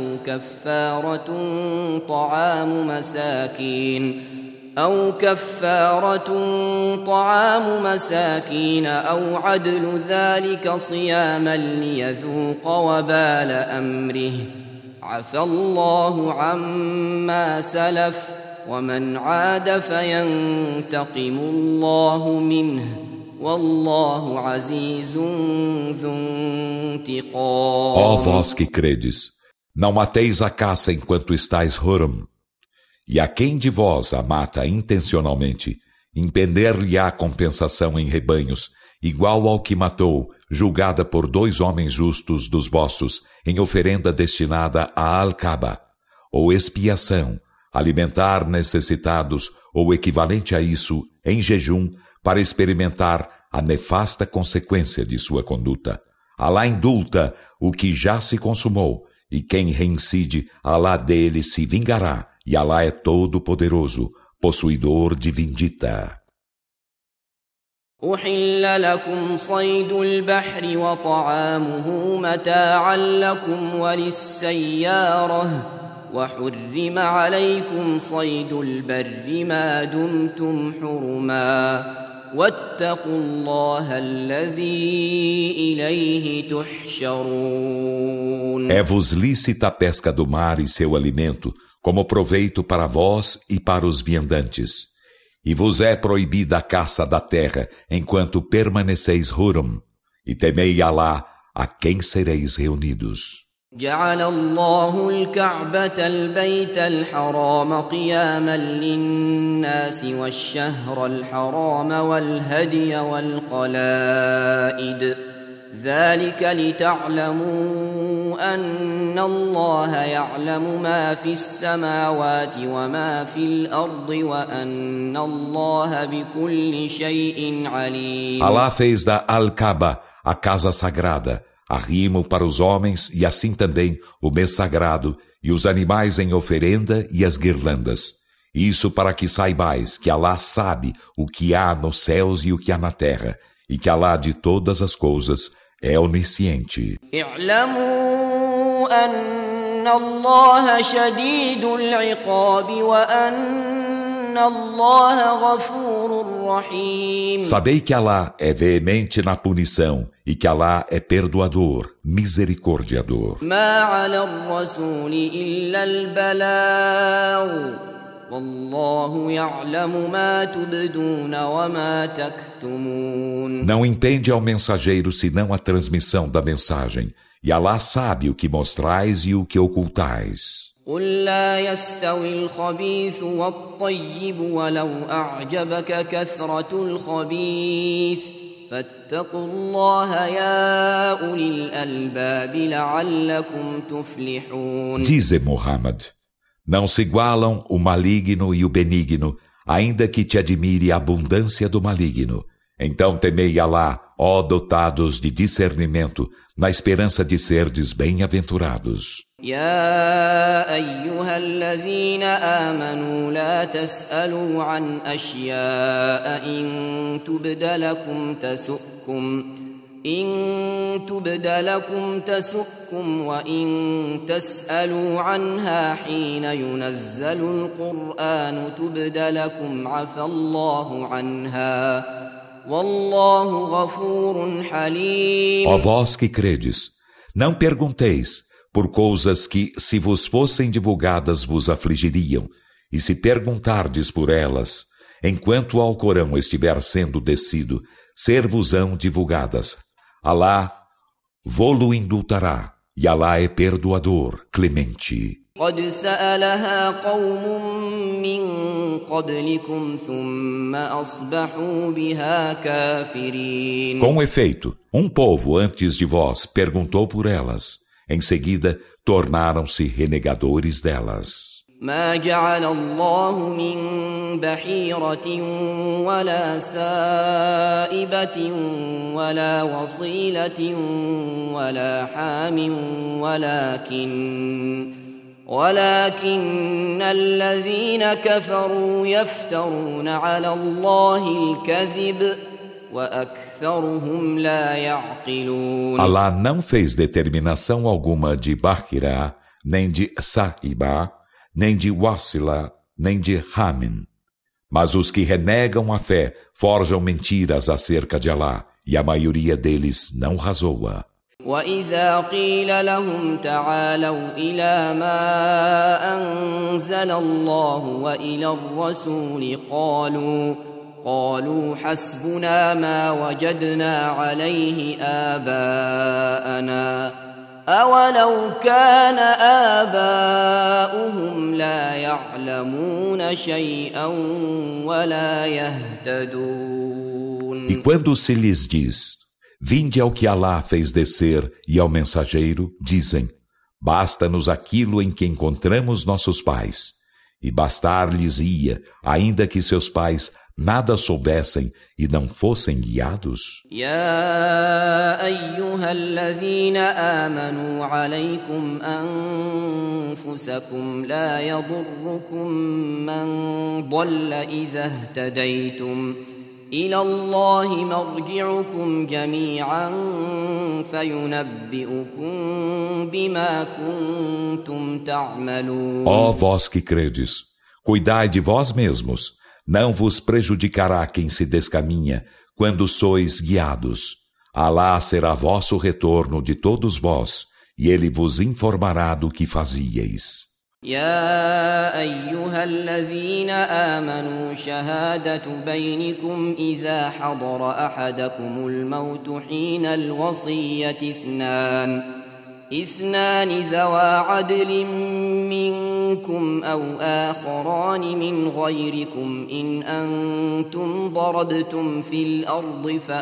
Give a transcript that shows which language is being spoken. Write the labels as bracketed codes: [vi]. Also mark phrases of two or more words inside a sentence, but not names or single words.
[ar] أو كفارة طعام مساكين أو عدل ذلك صياما ليذوق وبال أمره عفى الله عما سلف ومن عاد فينتقم الله منه والله عزيز ذو انتقام. [pt] Ó vós que credes, não mateis a caça enquanto estáis Hurum. E a quem de vós a mata intencionalmente, impender-lhe-á compensação em rebanhos, igual ao que matou, julgada por 2 homens justos dos vossos, em oferenda destinada a Al-Kaaba, ou expiação, alimentar necessitados, ou equivalente a isso, em jejum, para experimentar a nefasta consequência de sua conduta. Alá indulta o que já se consumou, e quem reincide, Alá dele se vingará. E Alá é todo-poderoso, possuidor de vindita. [ar] أحل لكم صيد البحر وطعامه متاعا لكم وللسيارة وحرم عليكم صيد البر ما دمتم حرما واتقوا الله الذي إليه تحشرون. [pt] É-vos lícita a pesca do mar e seu alimento, como proveito para vós e para os viandantes. E vos é proibida a caça da terra, enquanto permaneceis Hurum, e temei Alá, a quem sereis reunidos. [ar] جعل الله الكعبة البيت الحرام قياما للناس والشهر الحرام والهدي والقلائد ذلك لتعلموا أن الله يعلم ما في السماوات وما في الأرض وأن الله بكل شيء عليم. [pt] Alá fez da Al-Kaaba a casa sagrada, arrimo para os homens e assim também o mês sagrado e os animais em oferenda e as guirlandas. Isso para que saibais que Alá sabe o que há nos céus e o que há na terra, e que Alá de todas as coisas é onisciente. [ar] اعلموا أن الله شديد العقاب وأن الله غفور رحيم. [pt] Sabei que Alá é veemente na punição e que Alá é perdoador, misericordiador. [ar] ما على الرسول إلا البلاغ والله يعلم ما تبدون وما تكتمون. [pt] Não impende ao mensageiro senão a transmissão da mensagem, e Alá sabe o que mostrais e o que ocultais. [ar] قل لا يستوي الخبيث والطيب ولو أعجبك كثرة الخبيث فاتقوا الله يا أولي الألباب لعلكم تفلحون. [pt] Dize, Muhammad, não se igualam o maligno e o benigno, ainda que te admire a abundância do maligno. Então temei Alá, ó dotados de discernimento, na esperança de serdes bem-aventurados. [ar] يا أيها الذين آمنوا لا تسألوا عن أشياء إن تبد لكم تسؤكم وإن تسألوا عنها حين ينزل القرآن تبد لكم عفى الله عنها والله غفور حليم. [pt] Ó vós que credes, não pergunteis por coisas que, se vos fossem divulgadas, vos afligiriam, e se perguntardes por elas, enquanto o Alcorão estiver sendo descido, ser-vos-ão divulgadas. Alá vô-lo indultará, e Alá é perdoador, clemente. [ar] قد سألها قوم من قبلكم ثم أصبحوا بها كافرين. [pt] Com efeito, um povo antes de vós perguntou por elas. Em seguida, tornaram-se renegadores delas. [ar] ما جعل الله من بحيرة ولا سائبة ولا وصيلة ولا حام ولكن الذين كفروا يفترون على الله الكذب وأكثرهم لا يعقلون. [pt] Alá não fez determinação alguma de Bahira, nem de Sa'iba, nem de Wasila, nem de Hamin. Mas os que renegam a fé forjam mentiras acerca de Alá, e a maioria deles não razoa. [ar] وإذا قيل لهم تعالوا إلى ما أنزل الله وإلى الرسول قالوا حسبنا ما وجدنا عليه آباءنا أولو كان آباؤهم لا يعلمون شيئا ولا يهتدون. [pt] E quando se lhes diz, vinde ao que Alá fez descer e ao mensageiro, dizem, basta-nos aquilo em que encontramos nossos pais. E bastar-lhes-ia, ainda que seus pais nada soubessem e não fossem guiados. [ar] يا أيها الذين آمنوا عليكم أنفسكم لا يضركم من ضل إذا اهتديتم إلى الله مرجعكم جميعا فينبئكم بما كنتم تعملون. [pt] Ó vós que credes, cuidai de vós mesmos. Não vos prejudicará quem se descaminha quando sois guiados. Alá será vosso retorno de todos vós, e Ele vos informará do que fazíeis. [ar] يا أيها الذين آمنوا شهادة بينكم إذا حضر أحدكم الموت حين الوصية اثنان ذوى عدل منكم أو آخران من غيركم إن أنتم ضربتم في الأرض